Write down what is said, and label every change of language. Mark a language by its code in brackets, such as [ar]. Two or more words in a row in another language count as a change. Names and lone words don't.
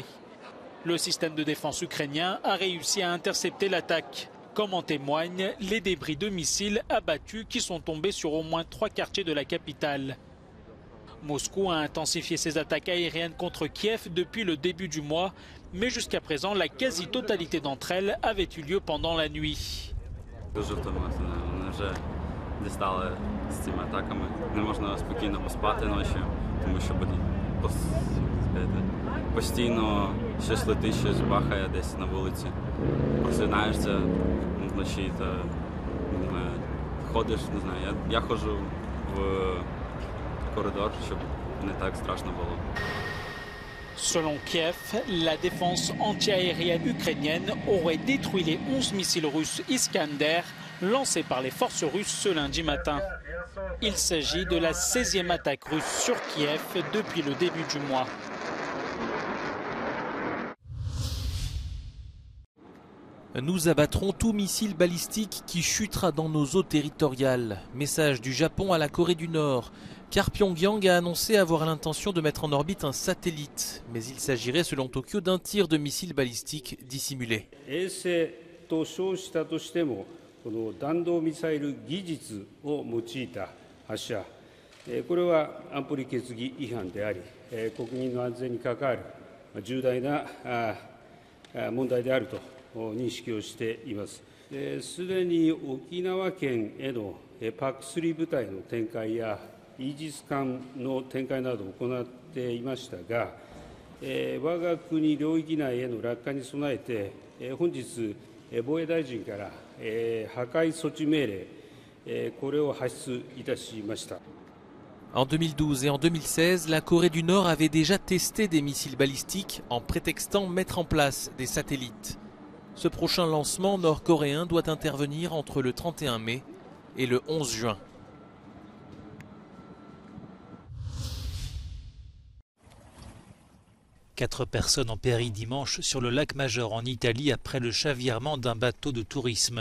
[fr] Le système de défense ukrainien a réussi à intercepter l'attaque, comme en témoignent les débris de missiles abattus qui sont tombés sur au moins 3 quartiers de la capitale. Moscou a intensifié ses attaques aériennes contre Kiev depuis le début du mois, mais jusqu'à présent, la quasi-totalité d'entre elles avait eu lieu pendant la nuit. [uk] Вже дістали з цими атаками. Не можна спокійно поспати ночі, тому що постійно щось летить, щось бахає десь на вулиці. Просинаєшся вночі та ходиш, не знаю, я ходжу в коридор, щоб не так страшно було. [fr] Selon Kiev, la défense antiaérienne ukrainienne aurait détruit les 11 missiles russes Iskander lancés par les forces russes ce lundi matin. Il s'agit de la 16e attaque russe sur Kiev depuis le début du mois. Nous abattrons tout missile balistique qui chutera dans nos eaux territoriales. Message du Japon à la Corée du Nord. Car Pyongyang a annoncé avoir l'intention de mettre en orbite un satellite. Mais il s'agirait selon Tokyo d'un tir de missile balistique dissimulé. [ja] この弾道ミサイル技術を用いた発射、これは安保理決議違反であり、国民の安全に関わる重大な問題であると認識をしています。すでに沖縄県への PAC3 部隊の展開やイージス艦の展開などを行っていましたが、我が国領域内への落下に備えて、本日、防衛大臣から破壊措置命令、これを発出いたしました。 [fr] En 2012 et en 2016, la Corée du Nord avait déjà testé des missiles balistiques en prétextant mettre en place des satellites. Ce prochain lancement nord-coréen doit intervenir entre le 31 mai et le 11 juin. Quatre personnes ont péri dimanche sur le lac Majeur en Italie après le chavirement d'un bateau de tourisme.